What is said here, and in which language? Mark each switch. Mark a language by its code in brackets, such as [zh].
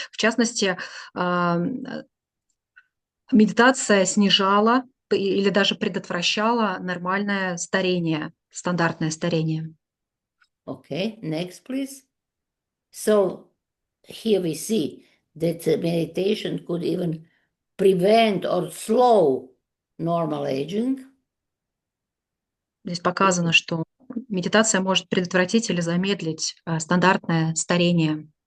[ru] В частности, медитация снижала или даже предотвращала нормальное старение, стандартное старение. [en] Okay, next, please. So here we see that meditation could even prevent or slow normal aging. [ru] Здесь показано, что медитация может предотвратить или замедлить стандартное старение.